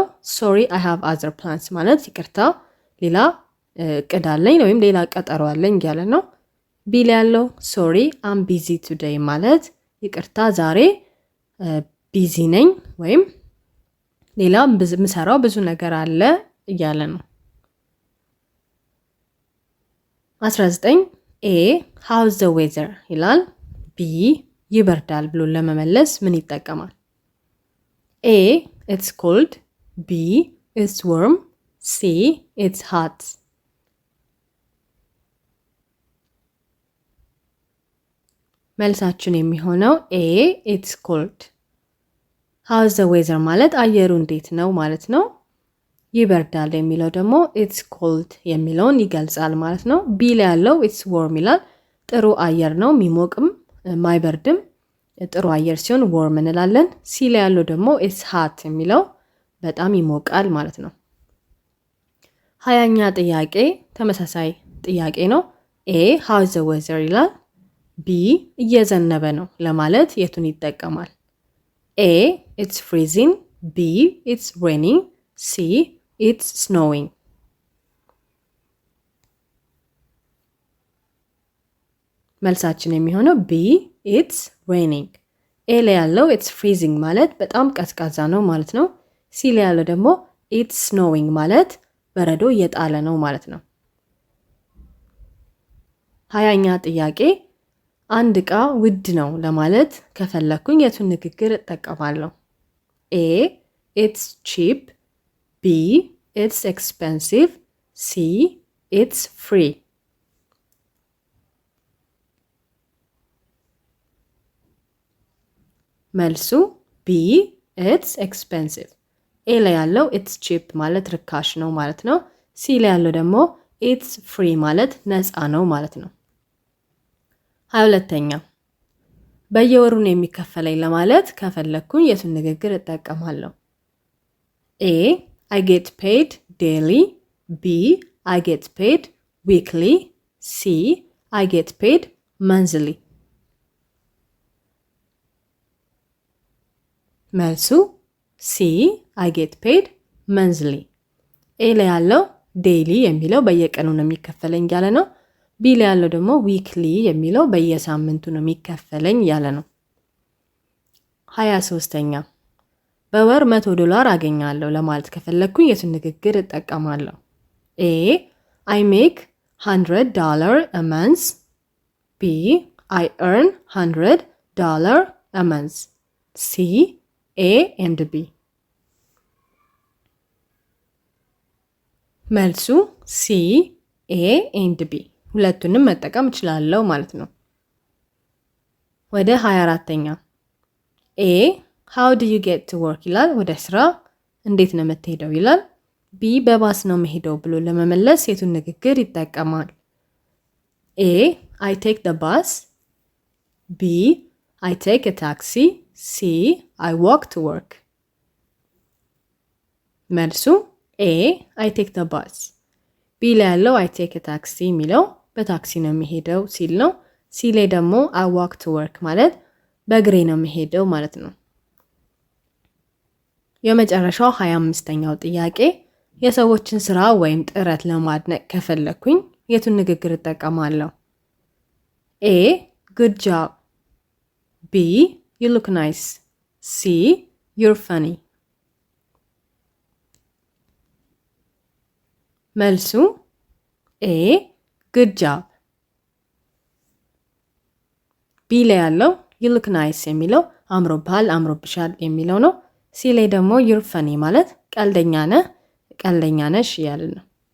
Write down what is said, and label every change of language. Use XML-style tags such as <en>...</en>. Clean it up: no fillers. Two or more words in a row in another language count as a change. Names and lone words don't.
<en>sorry I have other plans</en> <am>ማለት ይቅርታ ሌላ እቅድ አለኝ ወይም ሌላ ቀጠሮ አለኝ እያለ ነው። ቢ ላይ ያለው</am> <en>sorry I'm busy today</en> <am>ማለት ይቅርታ ዛሬ ቢዚ ነኝ ወይም ሌላ ምሰራው ብዙ ነገር አለ እያለ ነው። 19 ኤ</am> <en>how's the weather</en> <am>ይላል። ቢ ይበርዳል ብሎ ለመመለስ ምን ይጠቀማል?</am> <en>ኤ it's cold፣ ቢ it's warm፣ ሲ it's hot።</en> <am>መልሳችን የሚሆነው</am> <en>ኤ it's cold። how's the weather ማለት</en> <am>አየሩ እንዴት ነው ማለት ነው። ይበርዳል የሚለው ደግሞ</am> <en>it's cold</en> <am>የሚለውን ይገልጻል ማለት ነው። ቢ ላይ ያለው</am> <en>it's warm</en> <am>ይላል። ጥሩ አየር ነው የሚሞቅም ማይበርድም ጥሩ አየር ሲሆን warm እንላለን። ሲ ላይ ያለው ደግሞ</am> <en>it's hot</en> <am>የሚለው በጣም ይሞቃል ማለት ነው። 20ኛ ጥያቄ ተመሳሳይ ጥያቄ ነው። ኤ</am> <en>how's the weather</en> <am>ይላል። ቢ እየዘነበ ነው ለማለት የቱን ይጠቀማል?</am> <en>ኤ it's freezing፣ ቢ it's raining፣ ሲ it's snowing።</en> <am>መልሳችን የሚሆነው</am> <en>ቢ it's raining።</en> <am>ኤ ላይ ያለው</am> <en>it's freezing</en> <am>ማለት በጣም ቀዝቃዛ ነው ማለት ነው። ሲ ላይ ያለው ደግሞ</am> <en>it's snowing</en> <am>ማለት በረዶ እየጣለ ነው ማለት ነው። 20ኛ ጥያቄ አንድ ዕቃ ውድ ነው ለማለት ከፈለኩኝ የቱን ንግግር እጠቀማለሁ?</am> <en>ኤ it's cheap፣ ቢ it's expensive፣ ሲ it's free። መልሱ</en> <am>ቢ</am> <en>it's expensive።</en> <am>ኤ ላይ ያለው</am> <en>it's cheap</en> <am>ማለት ርካሽ ነው ማለት ነው። ሲ ላይ ያለው ደግሞ</am> <en>it's free</en> <am>ማለት ነፃ ነው ማለት ነው። 22ኛ በየወሩ ነው የሚከፈለኝ ለማለት ከፈለኩኝ የቱን ንግግር እጠቀማለሁ?</am> <en>ኤ I get paid daily፣ ቢ I get paid weekly፣ ሲ I get paid monthly።</en> <am>መልሱ ሲ</am> <en>I get paid monthly።</en> <am>ኤ ላይ ያለው ዴይሊ የሚለው በየቀኑ ነው የሚከፈለኝ ያለ ነው። ቢ ላይ ያለው ደግሞ ዊክሊ የሚለው በየሳምንቱ ነው የሚከፈለኝ ያለ ነው። 23ኛ በወር $100 አገኛለሁ ለማለት ከፈለግኩኝ የቱን ንግግር እጠቀማለሁ?</am> <en>ኤ I make $100 a month. B I earn $100 a month. C A and B።</en> <am>መልሱ</am> <en>C A and B</en> <am>ሁለቱንም መጠቀም እችላለሁ ማለት ነው። ወደ 24ኛ</am> <en>A how do you get to work</en> <am>ይላል። ወደ ስራ እንዴት ነው የምትሄደው ይላል። ቢ በባስ ነው የምሄደው ብሎ ለመመለስ የቱን ንግግር ይጠቀማል?</am> <en>A I take the bus. B I take a taxi. C I walk to work።</en> <am>መልሱ</am> <en>A I take the bus።</en> <am>ቢ ላይ ያለው</am> <en>I take a taxi</en> <am>የሚለው በታክሲ ነው የሚሄደው ሲል ነው። ሲ ላይ ደግሞ</am> <en>I walk to work</en> <am>ማለት በእግሬ ነው የሚሄደው ማለት ነው። የመጨረሻው 25ኛው ጥያቄ የሰዎችን ስራ ወይም ጥረት ለማድነቅ ከፈለኩኝ የቱን ንግግር እጠቀማለሁ?</am> <en>A good job. B you look nice. C you're funny።</en> <am>መልሱ</am> <en>A good job።</en> <am>ቢ ላይ ያለው</am> <en>you look nice</en> <am>የሚለው አምሮብሃል፣ አምሮብሻል የሚለው ነው። ሲ ላይ ደግሞ</am> <en>you're funny</en> <am>ማለት ቀልደኛ ነህ፣ ቀልደኛ ነሽ እያልን ነው።</am>